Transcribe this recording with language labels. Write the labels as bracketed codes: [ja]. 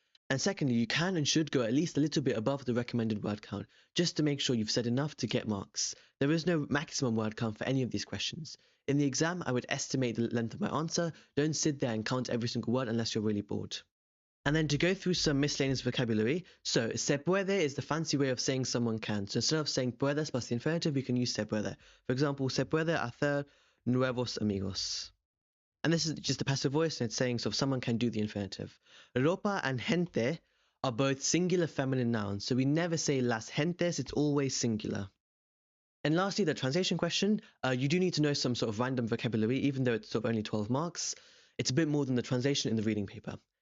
[en] And secondly, you can and should go at least a little bit above the recommended word count, just to make sure you've said enough to get marks. There is no maximum word count for any of these questions. In the exam, I would estimate the length of my answer. Don't sit there and count every single word unless you're really bored. And then to go through some miscellaneous vocabulary, so [es] se puede [en] is the fancy way of saying someone can. So instead of saying puedes plus the infinitive, you can use [es] se puede. [en] For example, [es] se puede hacer nuevos amigos. [en] And this is just the passive voice, and it's saying so if someone can do the infinitive. Ropa and gente are both singular feminine nouns, so we never say [es] las gentes, [en] it's always singular. And lastly, the translation question, you do need to know some sort of random vocabulary, even though it's sort of only 12 marks. It's a bit more than the translation in the reading paper.